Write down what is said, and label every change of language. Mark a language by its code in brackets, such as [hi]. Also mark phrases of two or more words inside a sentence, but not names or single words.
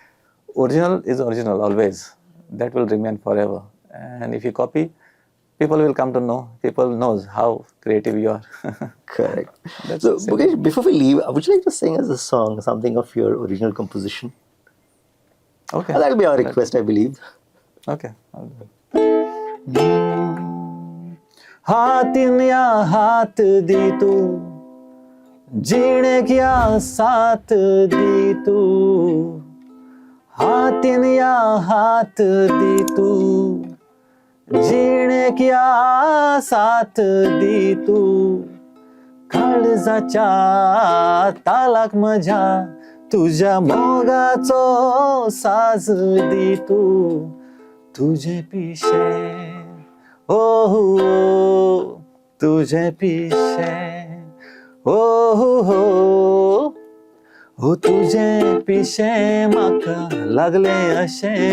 [en] Original is original always. That will remain forever. And if you copy, people will come to know. People knows how creative you are. Correct. So, Mukesh, before we leave, would you like to sing us a song, something of your original composition? Okay. That'll be our request, I believe. [kok] Okay. हाथ या हाथ दी तू जीने क्या साथ दी तू हाथ या हाथ दी तू जीने क्या साथ दी तू काळजाच्या तालाक माझ्या तुझ्या मोगाचो साज दी तू तुझे पिशे हो तुझे पिशे हो तुझे पिशे म्हाका लागले अशे